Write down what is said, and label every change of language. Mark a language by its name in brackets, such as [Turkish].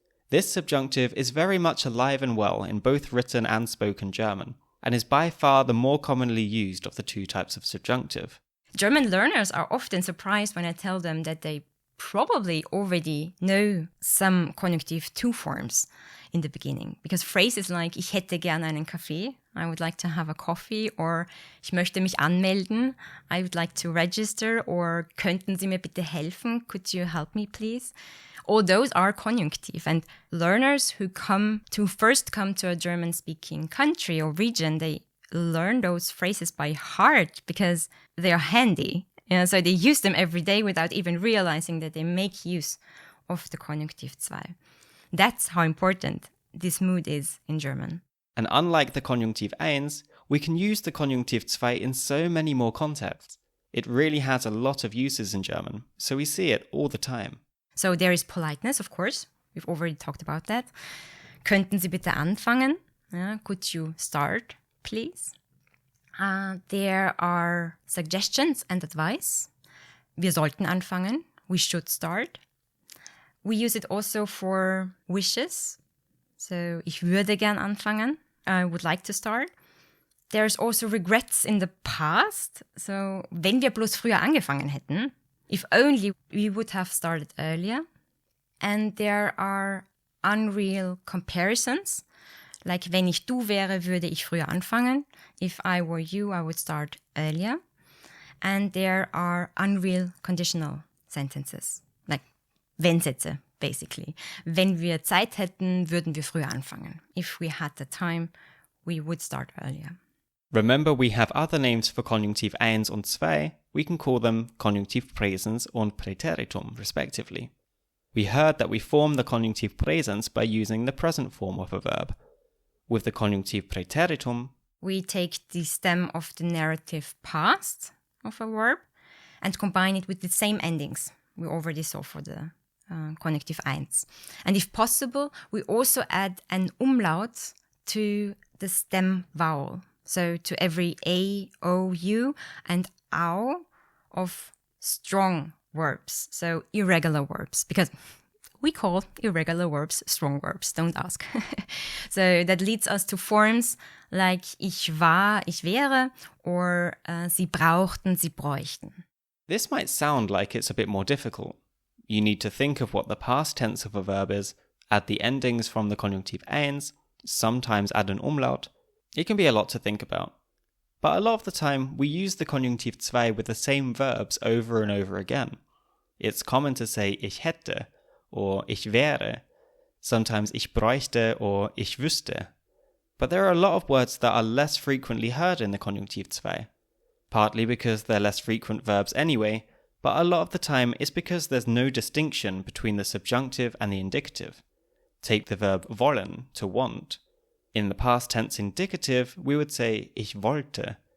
[English] This subjunctive is very much alive and well in both written and spoken German, and is by far the more commonly used of the two types of subjunctive. German learners are often surprised when I tell them that they probably already know some Konjunktiv 2 forms in the beginning. Because phrases like [German] Ich hätte gerne einen Kaffee, [English] I would like to have a coffee, or [German] Ich möchte mich anmelden, [English] I would like to register, or [German] Könnten Sie mir bitte helfen, [English] could you help me please? All those are conjunctive, and learners who first come to a German-speaking country or region, they learn those phrases by heart because they are handy. So they use them every day without even realizing that they make use of the Konjunktiv 2. That's how important this mood is in German. And unlike the Konjunktiv 1, we can use the Konjunktiv 2 in so many more contexts. It really has a lot of uses in German, so we see it all the time. So there is politeness, of course. We've already talked about that. [German] Könnten Sie bitte anfangen? [English] Could you start, please? There are suggestions and advice. [German] Wir sollten anfangen. [English] We should start. We use it also for wishes. [German] So, ich würde gern anfangen. [English] I would like to start. There's also regrets in the past. [German] So, wenn wir bloß früher angefangen hätten. [English] If only we would have started earlier. And there are unreal comparisons. [German] Like, wenn ich du wäre, würde ich früher anfangen. [English] If I were you, I would start earlier. And there are unreal conditional sentences. Like, wenn-Sätze, basically. [German] Wenn wir Zeit hätten, würden wir früher anfangen. [English] If we had the time, we would start earlier. Remember, we have other names for Konjunktiv 1 und 2. We can call them Konjunktiv Präsens und Präteritum, respectively. We heard that we form the Konjunktiv Präsens by using the present form of a verb. With the Konjunktiv Präteritum, we take the stem of the narrative past of a verb and combine it with the same endings we already saw for the Konjunktiv 1. And if possible, we also add an umlaut to the stem vowel. So to every A, O, U and Au of strong verbs, so irregular verbs, because we call irregular verbs strong verbs, don't ask. So that leads us to forms like [German] ich war, ich wäre, [English] or [German] sie brauchten, sie bräuchten. [English] This might sound like it's a bit more difficult. You need to think of what the past tense of a verb is, add the endings from the Konjunktiv 1, sometimes add an umlaut. It can be a lot to think about. But a lot of the time, we use the Konjunktiv 2 with the same verbs over and over again. It's common to say [German] ich hätte, [English] or [German] ich wäre, [English] sometimes [German] ich bräuchte [English] or [German] ich wüsste. [English] But there are a lot of words that are less frequently heard in the Konjunktiv 2, partly because they're less frequent verbs anyway, but a lot of the time it's because there's no distinction between the subjunctive and the indicative. Take the verb wollen, to want. In the past tense indicative, we would say [German] ich wollte.